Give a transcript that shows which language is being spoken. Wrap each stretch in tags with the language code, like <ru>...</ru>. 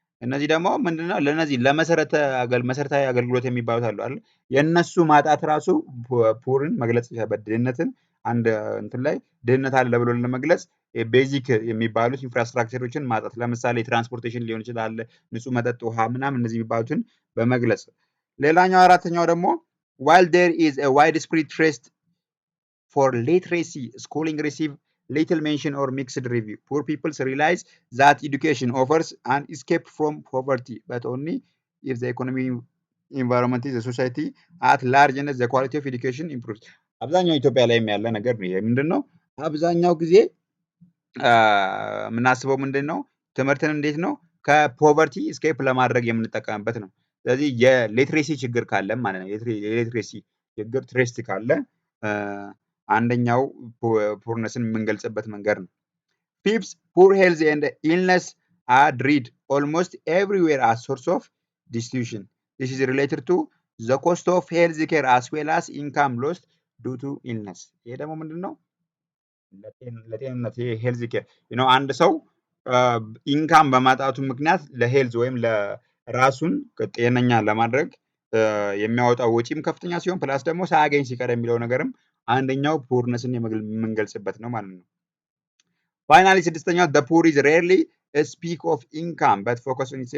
<am>እነዚህ ደግሞ ምንድነው ለነዚህ መሰረታዊ አገልግሎት የሚባሉት አሉ አይደል የነሱ ማጣት ራሱ ፑርን መግለጽ ይችላል። ድህነትን አንድ እንትን ላይ ድህነት አለ ብሎ ለመግለጽ ቤዚክ የሚባሉት ኢንፍራስትራክቸሮችን ማጣት ለምሳሌ ትራንስፖርቴሽን ሊሆን ይችላል፣ ንጹህ መጠጥ ውሃ ምናምን እነዚህ የሚባሉትን በመግለጽ ሌላኛው አራተኛው ደግሞ</am> <en>while there is a widespread trust for literacy, schooling receive little mention or mixed review. Poor people realize that education offers an escape from poverty, but only if the economic environment is a society at large and the quality of education improves.</en> <am>አብዛኛው ኢትዮጵያ ላይ ያለ ነገር ነው። ይሄ ምንድነው አብዛኛው ጊዜ የምናስበው ምንድነው ትምህርትን እንዴት ነው ከፖቨርቲ እስኬፕ ለማድረግ የምንጠቀምበት ነው። ስለዚህ የሊትሬሲ ችግር ካለ ማለት ነው የሊትሬሲ ችግር ትሬስት ካለ አንደኛው ፑርነስን የምንገልጽበት መንገድ ነው።</am> <en>Fifth, poor health and illness are dread almost everywhere as source of destitution. This is related to the cost of health care as well as income lost due to illness.</en> <am>ይሄ ደግሞ ምንድነው ለጤንነት ሄልዝ ኬር አንድ ሰው ኢንካም በማጣቱ ምክንያት ለሄልዝ ወይም ለራሱን ጤነኛ ለማድረግ የሚያወጣው ወጪም ከፍተኛ ሲሆን ፕላስ ደግሞ ሳያገኝ ሲቀር የሚለው ነገርም አንደኛው ፑርነስን የምንገልጽበት ነው ማለት ነው። ፋይናሊ ስድስተኛው</am> <en>the poor is rarely a speak of income but focus</en>